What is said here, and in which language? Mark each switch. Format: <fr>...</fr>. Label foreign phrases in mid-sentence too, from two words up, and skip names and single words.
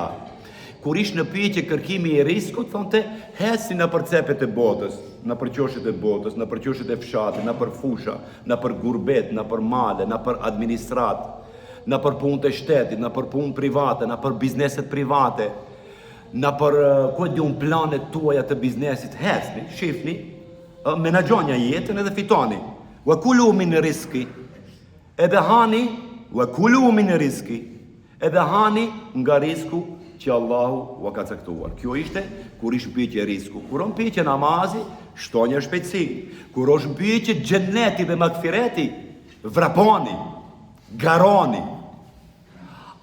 <sq>Kur ish në pyetje kërkimi i riskut, thonte heci në për cepet e botës, në për qoshet e botës, në për qoshet e fshatit, në për fusha, në për gurbet, në për male, në për administrat, në për punët e shtetit, në për punë private, në për bizneset private, në për planet tuaja të biznesit, hecni, shifni, menagjonja jetën edhe fitoni.</sq> <ar>وكلوا من رزق,</ar> <sq>edhe hani,</sq> <ar>وكلوا من رزق,</ar> <sq>edhe hani nga risku që Allahu wa ka caktuar. Kjo ishte kur ish pyetje risku. Kur on pyetje namazi, shtonja shpejtësi. Kur është pyetje xheneti dhe magfireti, vraponi, garoni.</sq>